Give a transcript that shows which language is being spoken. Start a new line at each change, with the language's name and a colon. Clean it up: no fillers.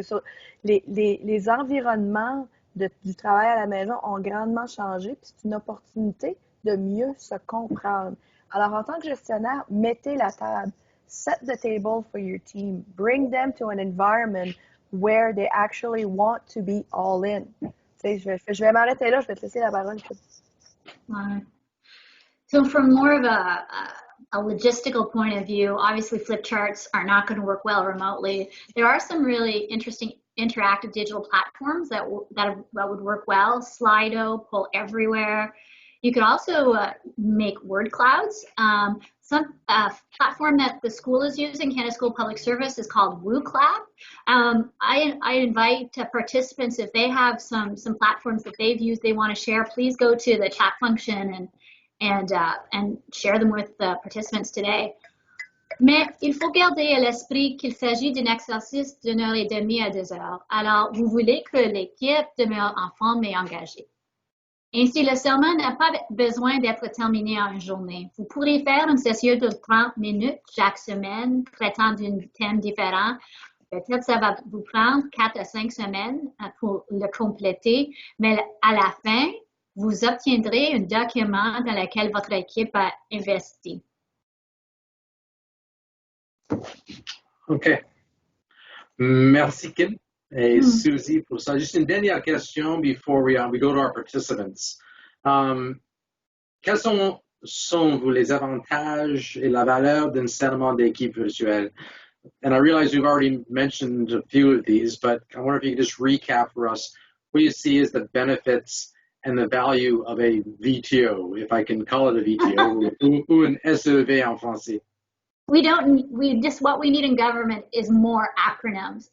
French: So, les environnements du travail à la maison ont grandement changé, puis c'est une opportunité de mieux se comprendre. Alors, en tant que gestionnaire, mettez la table.
English: Set the table for your team. Bring them to an environment where they actually want to be all in.
French: sais, je vais m'arrêter là, je vais te laisser la parole.
English: Right. So from more of a logistical point of view, obviously flip charts are not going to work well remotely. There are some really interesting interactive digital platforms that would work well. Slido, Pull Everywhere. You could also make word clouds. Some platform that the school is using, Canada School Public Service, is called WooClap. I invite participants, if they have some platforms that they've used they want to share, please go to the chat function and share them with the participants today.
French: Mais il faut garder à l'esprit qu'il s'agit d'un exercice d'une heure et demie à 2 heures. Alors, vous voulez que l'équipe demeure en forme et engagée. Ainsi, le serment n'a pas besoin d'être terminé en une journée. Vous pourrez faire une session de 30 minutes chaque semaine, traitant d'un thème différent. Peut-être ça va vous prendre 4 à 5 semaines pour le compléter, mais à la fin, vous obtiendrez un document dans lequel votre équipe a investi. OK. Merci, Kim et Susie, pour ça. Juste une dernière question
English: before we go to our participants.
French: Quels sont les avantages et la valeur d'un serment d'équipe virtuelle?
English: And I realize we've already mentioned a few of these, but I wonder if you could just recap for us what you see as the benefits and the value of a VTO, if I can call it a VTO,
French: ou un SEV en français.
English: What we need in government is more acronyms.